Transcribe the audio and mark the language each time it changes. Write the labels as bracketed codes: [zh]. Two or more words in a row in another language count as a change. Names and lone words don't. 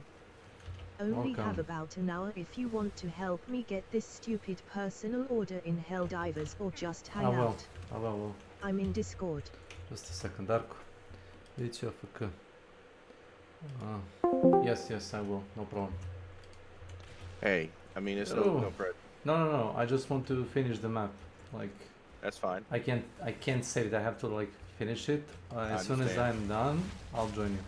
[en] Only have about an hour if you want to help me get this stupid personal order in Helldivers or just hang out. I will. I'm in Discord. Just a second, Darko. [hr] Vidit ću [en] AFK. Yes, I will. No problem. Hey, I mean, it's no problem. No. I just want to finish the map. Like, That's fine. I can't save it. I have to like finish it. As soon as understand. I'm done, I'll join you.